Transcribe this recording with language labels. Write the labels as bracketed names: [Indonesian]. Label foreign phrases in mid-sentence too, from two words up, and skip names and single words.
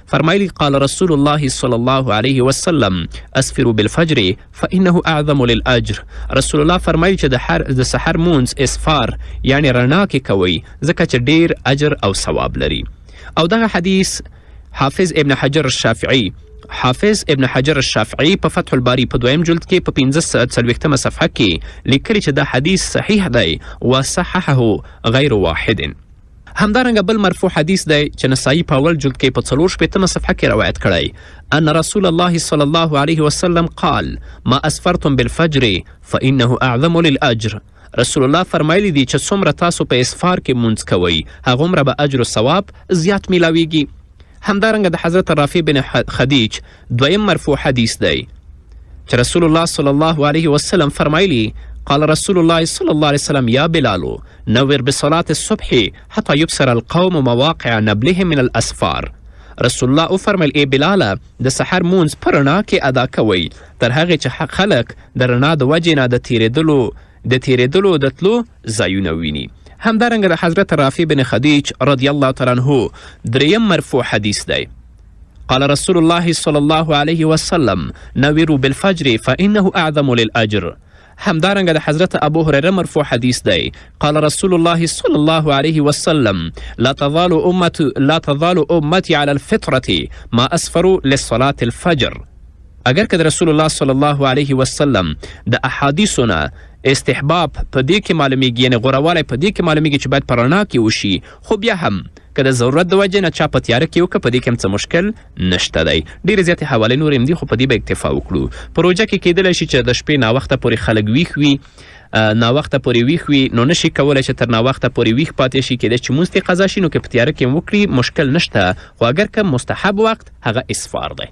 [Arabic] فرمایلی قال رسول الله صلی الله علیه وسلم اسفروا بالفجر فانه اعظم للاجر. [Pashto] رسول الله فرمایي چې د سحر مونځ اسفار یعنی رڼا کې کوئ ځکه چې ډیر اجر او ثواب لري. او دغه حدیث حافظ ابن حجر الشافعي په فتح الباری په 2م جلد کې په 45مه صفحه کې لیکلي چې دا حدیث صحیح دی [Arabic] وصححه غیر واحد. [Pashto] همدارنګه بل مرفوع حدیث دی چې نسائی په اول جلد کې په 64مه صفحه کې روایت کړی [Arabic] ان رسول الله صلی الله علیه وسلم قال ما اسفرتم بالفجر فانه اعظم للاجر. [Pashto] رسول الله فرمایلی دی چې څومره تاسو په اسفار کې مونځ کوئ هغومره به اجر و ثواب زیات میلاویږي. همدارنګه د حضرت رافع بن خدیج 2م مرفوع حدیث دی چې رسول الله صلی الله علیه وسلم فرمایلی [Arabic] قال رسول الله صلی الله علیه وسلم یا بلال نور بصلاة الصبح حتی یبصر القوم مواقع نبلهم من الاسفار. [Pashto] رسول الله وفرمیل ای بلاله د سحر مونځ په رڼا کې ادا کوئ تر هغې چې خلک د رڼا د وجې نه د تیریدلو د تلو ځایونه ویني. همدارنګه د حضرت رافع بن خدیج رضی الله تعالی عنه 3م مرفوع حدیث دی [Arabic] قال رسول الله صلی الله علیه وسلم نویروا بالفجر فانه اعظم للاجر. [Pashto] همدارنګه د حضرت ابو هریره مرفوع حدیث دی [Arabic] قال رسول الله صلی الله علیه وسلم لا تزال امتی علی الفطرة ما اسفروا لصلاة الفجر. [Pashto] اگر که د رسول الله صلی الله علیه وسلم د احادیثونه استحباب په دې کې معلومیږي، یعنې غوروالی په دې کې معلومیږي چې باید په رڼا کې وشي، خو بیا هم که د ضرورت د وجې نه چا په تیاره کې وکړه په دې کې هم څه مشکل نشته دی. ډېرې زیاتې حوالې نورې هم دي خو په دې به اکتفا وکړو. په روژه کې کیدلی شي چې د شپې ناوخته پورې خلک ویښ وي، ناوخته پورې ویښ وي، نو نشي کولی چې تر ناوخته پورې ویښ پاتې شي، کیدای چې مونځ قضا شي نو که په تیاره کې هم وکړي مشکل نشته، خو اگر که مستحب وخت هغه اسفار دی.